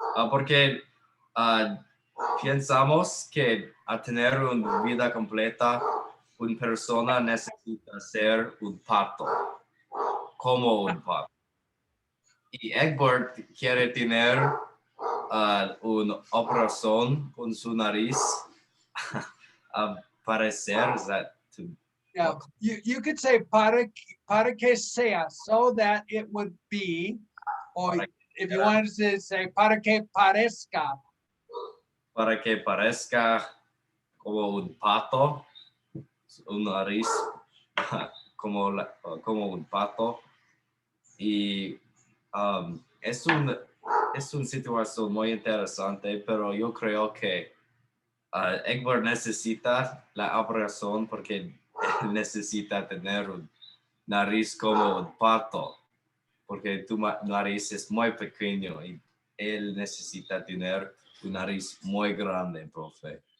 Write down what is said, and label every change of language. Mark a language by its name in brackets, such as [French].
[Spanish] Porque pensamos que a tener una vida completa, una persona necesita ser un pato, como un pato. Y Egbert quiere tener una operación con su nariz a parecer [English] that to Yeah, you could say [Spanish] para que sea, [English] so that it would be, or if you wanted to say [Spanish] para que parezca. para que parezca como un pato, un nariz como un pato. Y es una situación muy interesante, pero yo creo que Egbert necesita la operación porque él necesita tener un nariz como un pato, porque tu nariz es muy pequeño y él necesita tener un nariz muy grande, profe.